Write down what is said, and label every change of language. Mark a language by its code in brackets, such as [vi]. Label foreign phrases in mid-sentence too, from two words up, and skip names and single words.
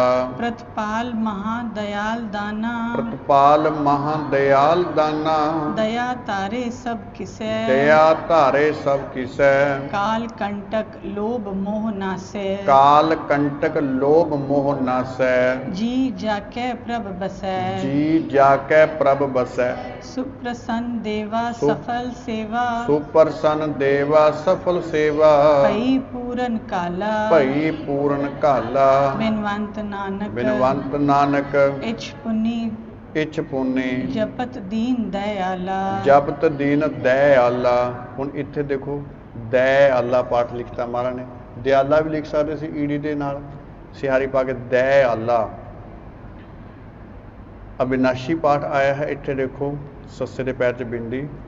[pa] ਪ੍ਰਤਪਾਲ ਮਹਾਦਇਆਲ ਦਾਨਾ। ਪ੍ਰਤਪਾਲ ਮਹਾਦਇਆਲ ਦਾਨਾ। ਦਇਆ ਤਾਰੇ ਸਭ ਕਿਸੈ। ਦਇਆ ਧਾਰੇ ਸਭ ਕਿਸੈ। ਕਾਲ ਕੰਟਕ ਲੋਭ ਮੋਹ ਨਾਸੈ। ਕਾਲ ਕੰਟਕ ਲੋਭ ਮੋਹ ਨਾਸੈ। ਜੀ ਜਾਕੈ ਪ੍ਰਭ ਬਸੈ। ਜੀ ਜਾਕੈ ਪ੍ਰਭ ਬਸੈ। सुप्रसन्न देवा सु- ਸਫਲ ਸੇਵਾ। ਸੁਪ੍ਰਸੰਨ ਦੇਵਾ ਸਫਲ ਸੇਵਾ। ਭਈ ਪੂਰਨ ਕਾਲਾ। ਭਈ ਪੂਰਨ ਕਾਲਾ। ਬਿਨਵੰਤ ਨਾਨਕ। ਬਿਨਵੰਤ ਨਾਨਕ। ਇਛ ਪੁਨਿ इछ पुने। ਜਪਤ ਦੀਨ ਦਇਆਲਾ। ਜਪਤ ਦੀਨ ਦਇਆਲਾ। ਹੁਣ ਇੱਥੇ ਦੇਖੋ ਦਇਆਲਾ ਪਾਠ ਲਿਖਤਾ ਮਹਾਰਾਜ ਨੇ। ਦਿਆਲਾ ਵੀ ਲਿਖ ਸਕਦੇ ਸੀ ਈੜੀ ਦੇ ਨਾਲ ਸਿਹਾਰੀ ਪਾ ਕੇ ਦਇਆਲਾ। ਅਬਿਨਾਸ਼ੀ ਪਾਠ ਆਇਆ ਹੈ ਇੱਥੇ ਦੇਖੋ ਸੱਸੇ ਦੇ ਪੈਰ 'ਚ ਬਿੰਦੀ।